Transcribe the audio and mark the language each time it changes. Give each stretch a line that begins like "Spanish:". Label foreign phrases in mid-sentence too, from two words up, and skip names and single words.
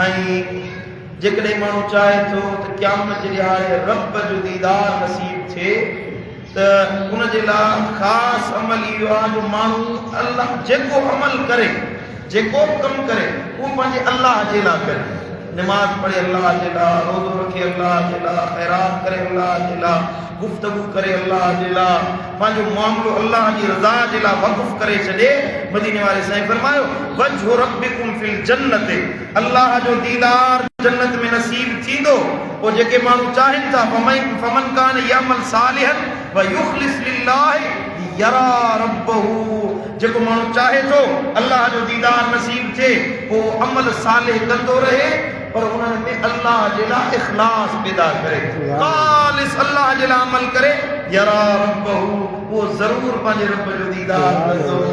Sindhi: ऐं जेकॾहिं माण्हू चाहे थो त क़यामत जे ॾियारे रब जो दीदार नसीब थिए, त उन जे लाइ ख़ासि अमल इहो आहे जो माण्हू अल्लाह जेको अमल करे, जेको कमु करे, उहो पंहिंजे अल्लाह जे लाइ करे। नमाज़ पढ़े अल्लाह जे लाइ, रोज़ो रखे अल्लाह जे लाइ, ख़ैरात करे अल्लाह जे लाइ, गुफ़्तगू करे अल्लाह जे लाइ, पंहिंजो मामिलो अल्लाह जी रज़ा जे लाइ वक़फ़ करे छॾे। मदीने वारे साईं फरमायो
Arabic: وجه ربكم في الجنة,
Sindhi: अल्लाह जो दीदार जन्नत में नसीब थींदो। पोइ जेके माण्हू चाहिनि था
Arabic: فمن كان يعمل صالحا و يخلص لله يرى ربه,
Sindhi: जेको माण्हू चाहे थो अल्लाह जो दीदार नसीब थिए, पोइ अमल सालिह कंदो रहे, पर उन्हनि में अल्लाह जे लाइ इख़लास पैदा करे, ख़ालिस अल्लाह जे लाइ अमल करे,
Arabic: يرى ربه,
Sindhi: वो ज़रूर पंहिंजे रब जो दीदार कंदो।